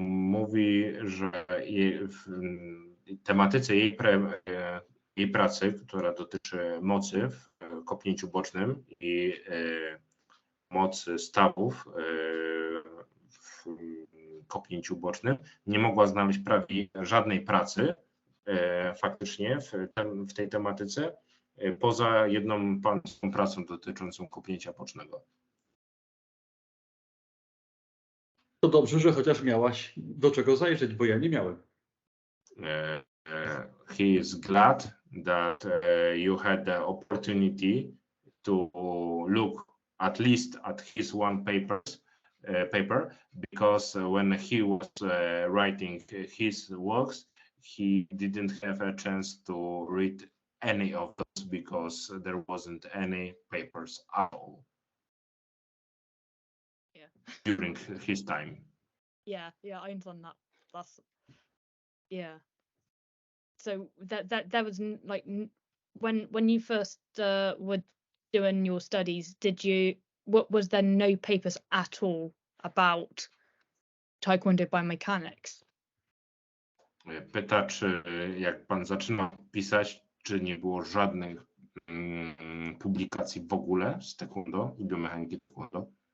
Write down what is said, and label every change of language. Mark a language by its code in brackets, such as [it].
[pl] Mówi, że w tematyce jej pracy, która dotyczy mocy w kopnięciu bocznym i mocy stawów w kopnięciu bocznym, nie mogła znaleźć prawie żadnej pracy faktycznie w tej tematyce, poza jedną pańską pracą dotyczącą kopnięcia bocznego. To dobrze, że chociaż miałaś do czego zajrzeć, bo ja nie miałem. [en] He is glad that you had the opportunity to look at least at his one paper, because when he was writing his works, he didn't have a chance to read any of those because there wasn't any papers at all. Yeah. During his time. Yeah, I understand that. Yeah. So that was like when you first were doing your studies, was there no papers at all about Taekwondo biomechanics? [pl] Pyta, czy jak pan zaczynał pisać, czy nie było żadnych publikacji w ogóle z taekwondo i biomechaniki taekwondo?